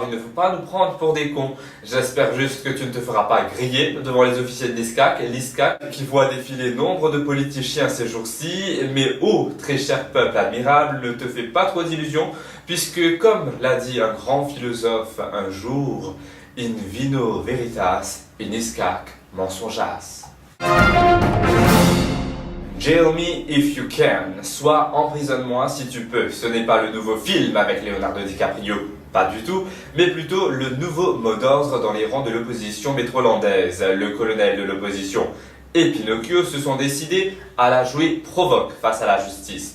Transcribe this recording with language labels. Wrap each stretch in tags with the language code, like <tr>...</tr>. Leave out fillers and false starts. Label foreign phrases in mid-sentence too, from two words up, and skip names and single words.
<fr>Il ne faut pas nous prendre pour des cons. J'espère juste que tu ne te feras pas griller devant les officiels de l'ISCAC qui voient défiler nombre de politiciens ces jours-ci. Mais oh, très cher peuple admirable, ne te fais pas trop d'illusions, puisque comme l'a dit un grand philosophe un jour,</fr> <la>in vino veritas, in ISCAC mensojas.</la> <en>Jail me if you can,</en> <fr>soit emprisonne-moi si tu peux. Ce n'est pas le nouveau film avec Leonardo DiCaprio, pas du tout, mais plutôt le nouveau mot d'ordre dans les rangs de l'opposition métrolandaise. Le colonel de l'opposition et Pinocchio se sont décidés à la jouer provoque face à la justice.</fr>